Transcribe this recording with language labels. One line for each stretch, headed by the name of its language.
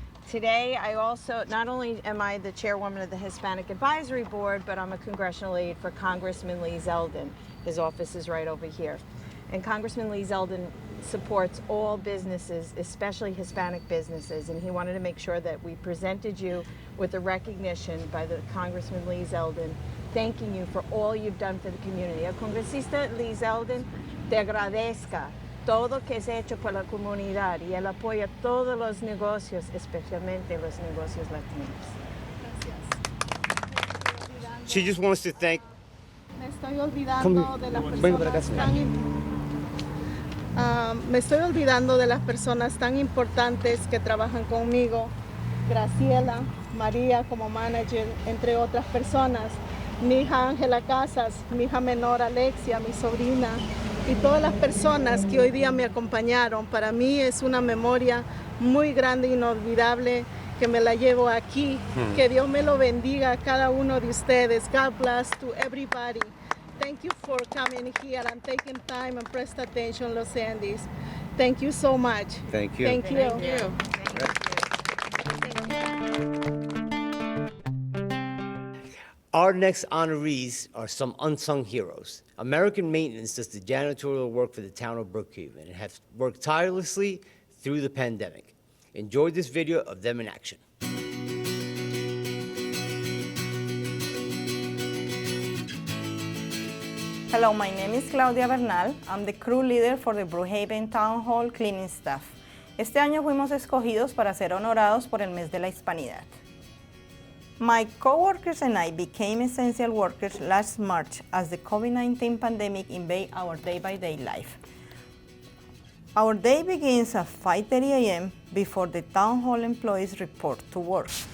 English: Today, I also, not only am I the chairwoman of the Hispanic Advisory Board, but I'm a congressional aide for Congressman Lee Zeldin. His office is right over here. And Congressman Lee Zeldin supports all businesses, especially Hispanic businesses, and he wanted to make sure that we presented you with a recognition by the Congressman Lee Zeldin, thanking you for all you've done for the community.
Spanish: El congresista Lee Zeldin te agradezca todo que se ha hecho por la comunidad y él apoya todos los negocios, especialmente los negocios latinos.
English: She just wants to thank.
Spanish: Me estoy olvidando de las personas me estoy olvidando de las personas tan importantes que trabajan conmigo. Graciela, María como manager, entre otras personas. Mi hija Ángela Casas, mi hija menor Alexia, mi sobrina y todas las personas que hoy día me acompañaron. Para mí es una memoria muy grande e inolvidable que me la llevo aquí. Que Dios me lo bendiga a cada uno de ustedes.
English: God bless to everybody. Thank you for coming here and taking time and prest attention, Los Andes. Thank you so much. Thank you. Thank you. Thank you. Our next honorees are some unsung heroes. American Maintenance does the janitorial work for the town of Brookhaven and have worked tirelessly through the pandemic. Enjoy this video of them in action. Hello, my name is Claudia Bernal. I'm the crew leader for the Brookhaven Town Hall cleaning staff.
Spanish: Este año fuimos escogidos para ser honorados por el mes de la Hispanidad.
English: My co-workers and I became essential workers last March as the COVID-19 pandemic invaded our day-by-day life. Our day begins at 5:30 a.m. before the town hall employees report to work.